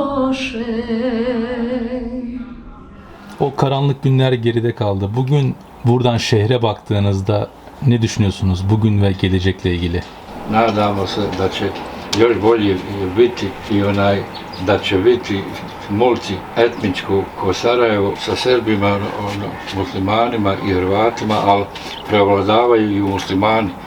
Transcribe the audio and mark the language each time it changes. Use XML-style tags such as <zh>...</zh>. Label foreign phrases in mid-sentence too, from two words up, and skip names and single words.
<tr>O karanlık günler geride kaldı. Bugün buradan şehre baktığınızda ne düşünüyorsunuz bugün ve gelecekle ilgili?</tr> <bs>Nadamo se da će još bolje biti i da će biti multietničko ko Sarajevo sa Srbima, muslimanima i Hrvatima, ali prevladavaju i muslimani.</bs>